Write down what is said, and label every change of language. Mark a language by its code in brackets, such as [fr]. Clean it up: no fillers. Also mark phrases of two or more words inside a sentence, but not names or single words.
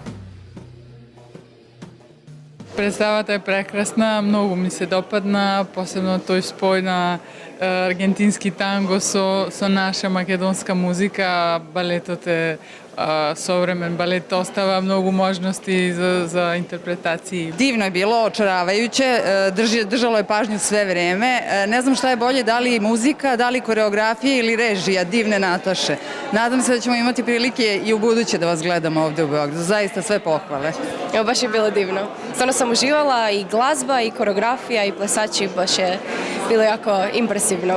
[mk] Представата е прекрасна, многу ми се допадна, посебно тој спој на аргентински танго со наша македонска музика. Балетот е современ балет, остава многу можности за интерпретации. [sr] Divno je bilo, očaravajuće, držalo je pažnju sve vreme. Ne znam šta je bolje, da li muzika, da li koreografija ili režija divne Nataše. Nadam se da ćemo imati prilike i u buduće da vas gledamo ovde u Beogradu. Zaista sve pohvale. Evo, baš je bilo divno. [hr] Stvarno sam uživala, i glazba, i koreografija, i plesači, baš je bilo jako impresivno.